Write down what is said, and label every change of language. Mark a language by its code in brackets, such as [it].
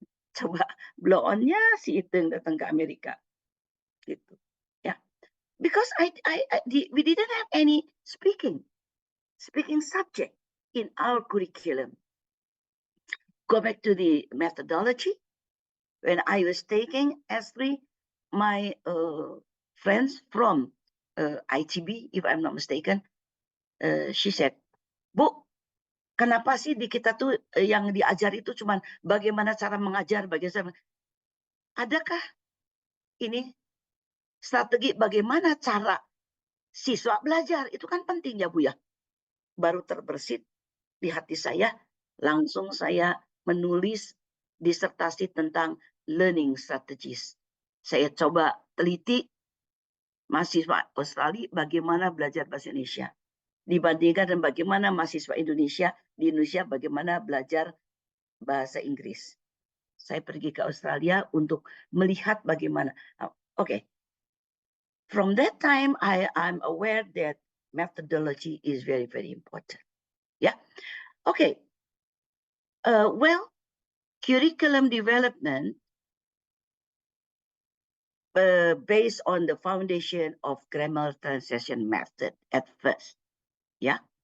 [id] Coba blow on-nya si itu yang datang ke Amerika. Gitu. Ya. [en] Because we didn't have any speaking subject in our curriculum. Go back to the methodology. When I was taking S3, my friends from ITB, if I'm not mistaken, she said, [id] Bu, kenapa sih di kita tuh yang diajar itu cuma bagaimana cara mengajar, adakah ini strategi bagaimana cara siswa belajar? Itu kan penting ya Bu ya. Baru terbersit di hati saya, langsung saya menulis disertasi tentang learning strategies. Saya coba teliti mahasiswa Australia bagaimana belajar bahasa Indonesia. Dibandingkan dengan bagaimana mahasiswa Indonesia di Indonesia bagaimana belajar bahasa Inggris. Saya pergi ke Australia untuk melihat bagaimana. [en] Okay. From that time, I'm aware that methodology is very, very important. Yeah. Okay. Well, curriculum development based on the foundation of grammar translation method at first. Yeah.